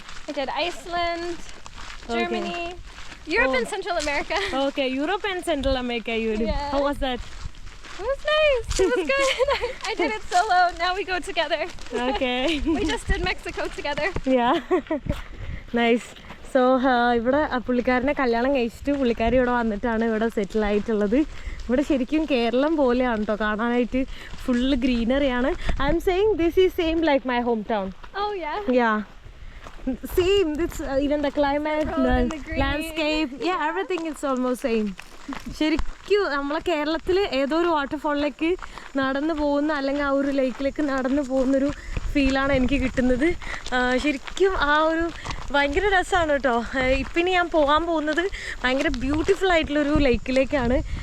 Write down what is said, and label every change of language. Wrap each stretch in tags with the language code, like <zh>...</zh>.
<en>I did Iceland, Germany, Europe and Central America. Okay, Europe and Central America you did. Yeah. How was that? It was nice. It was good. I did it solo. Now we go together. Okay. We just did Mexico together. Yeah. Nice.</en> <ml>So ഇവിടെ പുള്ളിക്കാരനെ കല്യാണം കഴിച്ചിട്ട് പുള്ളിക്കാരി ഇവിടെ വന്നിട്ടാണ് ഇവിടെ സെറ്റിൽ ആയിട്ടുള്ളത്. ഇവിടെ ശരിക്കും കേരളം പോലെയാണ് കേട്ടോ കാണാനായിട്ട്. Full ഗ്രീനറിയാണ്.</ml> <en>I'm saying this is same like my home town. Oh yeah. Yeah. same. This even the climate, road the and the green. landscape, yeah, everything is almost same.</en> <ml>ശരിക്കും നമ്മളെ കേരളത്തിൽ ഏതോ ഒരു വാട്ടർഫോളിലേക്ക് നടന്നു പോകുന്ന അല്ലെങ്കിൽ ആ ഒരു ലേക്കിലേക്ക് നടന്നു പോകുന്നൊരു ഫീലാണ് എനിക്ക് കിട്ടുന്നത്. ശരിക്കും ആ ഒരു ഭയങ്കര രസമാണ് കേട്ടോ. ഇപ്പം ഇനി ഞാൻ പോകാൻ പോകുന്നത് ഭയങ്കര ബ്യൂട്ടിഫുൾ ആയിട്ടുള്ളൊരു ലേക്കിലേക്കാണ്.</ml>